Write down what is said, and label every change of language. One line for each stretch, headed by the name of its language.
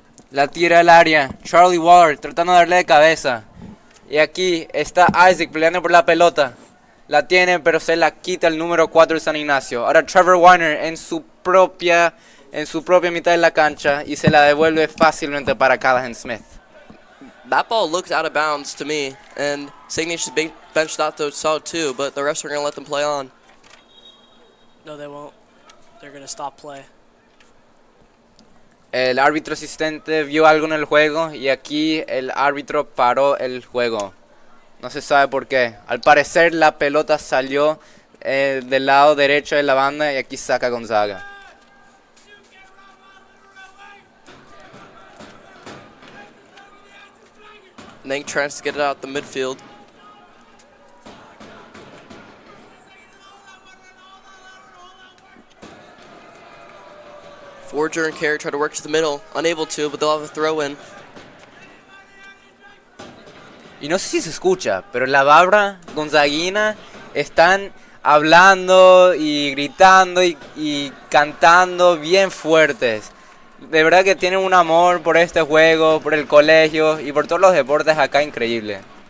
Spanish: La tira al área. Charlie Waller tratando de darle de cabeza. Y aquí está Isaac peleando por la pelota. La tiene, pero se la quita el número 4 de San Ignacio. Ahora Trevor Weiner en su propia mitad de la cancha y se la devuelve fácilmente para Callahan Smith.
English: That ball looked out of bounds to me, and St. Ignatius bench thought so too, but the refs are going to let them play on. No, they won't. They're going to stop play.
Spanish: El árbitro asistente vio algo en el juego y aquí el árbitro paró el juego. No se sabe por qué. Al parecer la pelota salió del lado derecho de la banda y aquí saca Gonzaga.
English: Nank tries to get it out the midfield. Forger and Carey try to work to the middle. Unable to, but they'll have a throw-in.
Spanish: Y no sé si se escucha, pero la barra gonzaguina están hablando y gritando y cantando bien fuertes. De verdad que tienen un amor por este juego, por el colegio y por todos los deportes acá increíble.